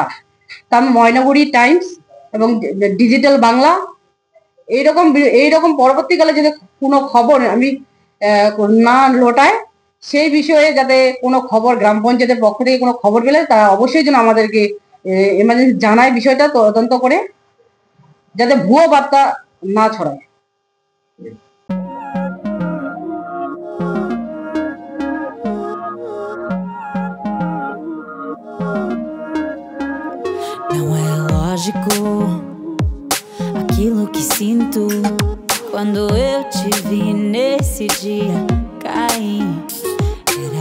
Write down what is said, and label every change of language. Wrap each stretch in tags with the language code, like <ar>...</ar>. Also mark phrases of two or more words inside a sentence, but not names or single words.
<bn>কারণ ময়নাগুড়ি টাইমস এবং ডিজিটাল বাংলা এইরকম পরবর্তীকালে যদি কোনো খবর আমি না লোটায়, সেই বিষয়ে যাতে কোনো খবর গ্রাম পঞ্চায়েতের পক্ষ থেকে কোনো খবর পেলে তারা অবশ্যই যেন আমাদেরকে এমার্জেন্সি জানায়, বিষয়টা তদন্ত করে যাতে ভুয়ো বার্তা না ছড়ায়।</bn> <pt>Não é lógico aquilo que sinto quando eu te vi nesse dia cair.</pt>